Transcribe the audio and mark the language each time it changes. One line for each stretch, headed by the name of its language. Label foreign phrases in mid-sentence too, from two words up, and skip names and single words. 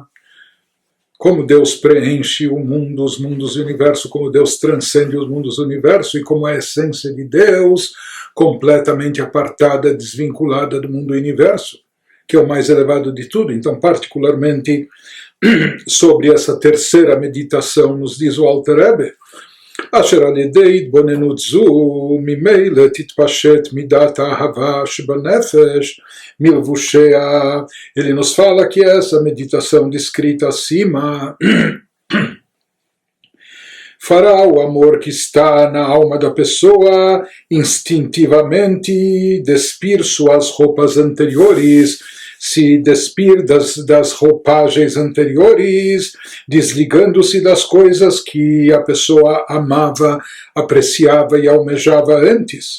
Portuguese: Como Deus preenche o mundo, os mundos e o universo, como Deus transcende os mundos e o universo, e como a essência de Deus completamente apartada, desvinculada do mundo e universo, que é o mais elevado de tudo. Então, particularmente sobre essa terceira meditação, nos diz o Alter Rebbe,
Hebrew: אשר על ידי התבוננות זו ממילא תתפשט מידת האהבה שבנפש מלבושיה.
Portuguese: Ele nos fala que essa meditação descrita acima fará o amor que está na alma da pessoa instintivamente despir suas roupas anteriores, se despir das roupagens anteriores, desligando-se das coisas que a pessoa amava, apreciava e almejava antes.